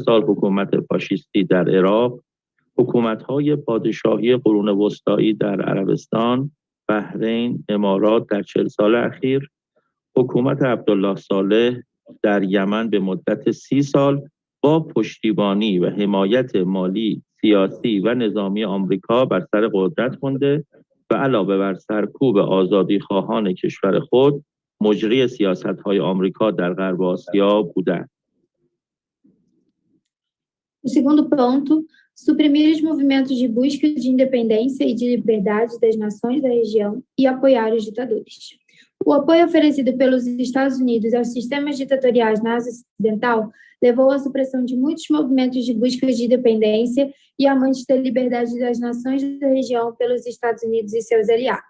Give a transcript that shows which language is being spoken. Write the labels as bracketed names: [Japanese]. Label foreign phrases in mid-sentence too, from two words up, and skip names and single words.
[Persian] سال حکومت فاشیستی در عراق، حکومت‌های پادشاهی قرون وسطایی در عربستان، بحرین، امارات در 40 سال اخیر، حکومت عبدالله صالح در یمن به مدت 30 سال با پشتیبانی و حمایت مالی، سیاسی و نظامی آمریکا بر سر قدرت مانده و علاوه بر سرکوب آزادی خواهان کشور خود، مجری سیاست‌های آمریکا در غرب آسیا بودند. [Portuguese] O segundo ponto, suprimir os movimentos de busca de independência e de liberdade das nações da região e apoiar os ditadores. O apoio oferecido pelos Estados Unidos aos sistemas ditatoriais na Ásia Ocidental levou à supressão de muitos movimentos de busca de independência e amantes da liberdade das nações da região pelos Estados Unidos e seus aliados.